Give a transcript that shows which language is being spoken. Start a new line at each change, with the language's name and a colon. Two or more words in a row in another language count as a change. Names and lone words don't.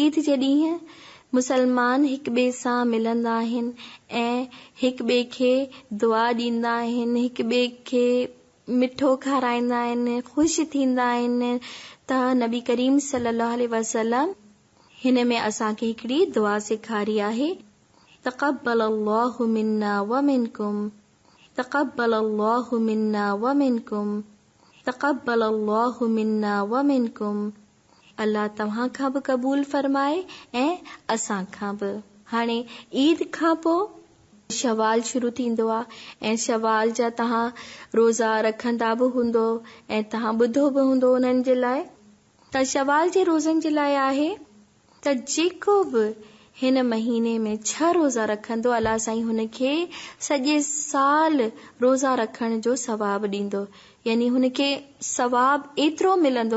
Sindhi: ईद जे ॾींहुं मुसलमान हिक ॿिए सां मिलंदा आहिनि ऐं हिक ॿिए खे दुआ ॾींदा आहिनि, हिक ॿिए खे मिठो खाराईंदा आहिनि, ख़ुशि थींदा आहिनि। त नबी करीम
Arabic: صلى الله عليه وسلم
Sindhi: हिन में असांखे हिकिड़ी दुआ सेखारी आहे,
Arabic: تقبل الله منا ومنكم، تقبل الله منا ومنكم، تقبل الله منا ومنكم.
Sindhi: अल्लाह तव्हां खां बि क़बूल फरमाए ऐं असां खां बि। हाणे ईद खां पोइ शवाल शुरू थींदो आहे ऐं शवाल जा तव्हां रोज़ा रखंदा बि हूंदो ऐं तव्हां ॿुधो बि हूंदो उन्हनि जे लाइ। त शवाल जे रोज़नि जे लाइ आहे त जेको बि हिन महीने में 6 रोज़ा रखंदो, अल्लाह साईं हुनखे सॼे साल रोज़ा रखण जो सवाब ॾींदो, यानी हुनखे सवाब एतिरो मिलंदो।